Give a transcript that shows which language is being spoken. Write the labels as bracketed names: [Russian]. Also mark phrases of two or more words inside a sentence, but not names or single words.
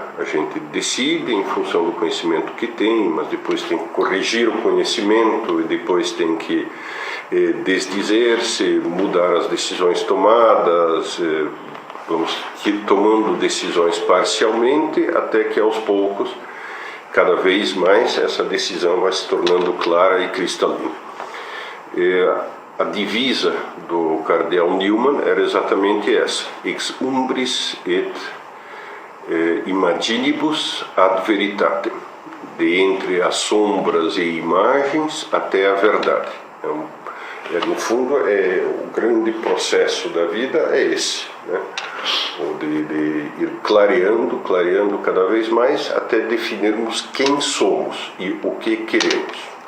[Portuguese] A gente decide em função do conhecimento que tem, mas depois tem que corrigir o conhecimento e depois tem que desdizer-se, mudar as decisões tomadas, vamos tomando decisões parcialmente, até que aos poucos, cada vez mais, essa decisão vai se tornando clara e cristalina. A divisa do cardeal Newman era exatamente essa: [Latin] ex umbris et imaginibus ad veritatem, [Portuguese] de entre as sombras e imagens até a verdade. No fundo, o grande processo da vida é esse, né? De ir clareando cada vez mais até definirmos quem somos e o que queremos.